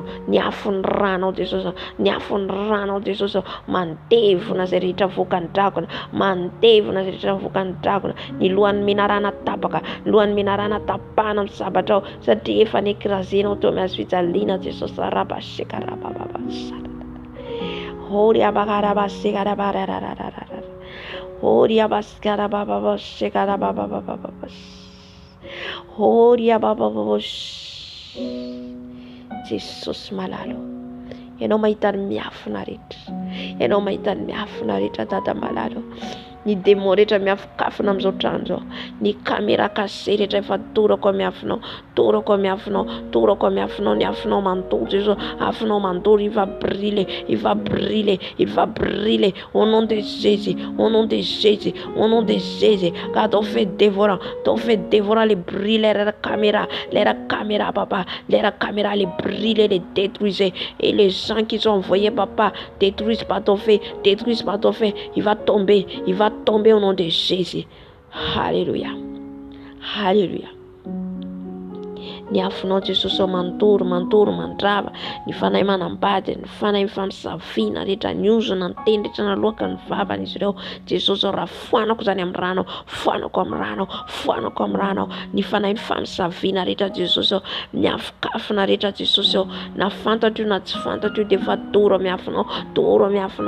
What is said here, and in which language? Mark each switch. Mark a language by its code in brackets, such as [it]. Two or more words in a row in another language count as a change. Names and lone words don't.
[mg] Ny afony ranao Jesosy, ny afony ranao Jesosy mandevona zay rehetra voakan'ny dragona, mandevona zay rehetra voakan'ny dragona. Ny lohan'ny menarana tapaka, lohan'ny menarana tapana amin'ny sabatra ao, satria efa nekirazenao teo amin'ny hazo fijaliana Jesosy. Rabasheka rabababa Horia bakaraba sekaraba Horia baskarababa sekarababa Horia baba Jesosy malalo. Ianao mahita ny miafina rehetra, ianao mahita ny miafina rehetra dada malalo. Ny démon rehetra miafokafona amin'izao trano izao, ny [fr] caméra caché [mg] rehetra efa torako amin'ny afonao, torako amin'ny afonao, torako amin'ny afonao. Ny afonao mandoro Jesosy, afonao mandoro, [fr] il va brûler, il va brûler, il va brûler au nom de Jésus, au nom de Jésus, au nom de Jésus. Car ton fait dévorant les brûler, les caméras papa, les caméras les brûler, les détruisez. Et les gens qui sont envoyés papa, détruisent par ton fait, détruisent par ton fait. Il va tomber au nom de Jésus. Alléluia. Alléluia. [mg] Ny afonao Jesosy mandoro, mandoro, mandrava. Ny fanahy manambady, ny fanahy mifampisaviana rehetra, ny ozona ny teny rehetra nalohaka ny vavan'izy ireo Jesosy raha foanako zany amin'ny rano, foanako amin'ny rano, foanako amin'ny rano. Ny fanahy mifampisaviana rehetra Jesosy, ny afokafona rehetra Jesosy, na fantatro na tsy fantatro dia efa doro amin'ny afonao, doro amin'ny afonao.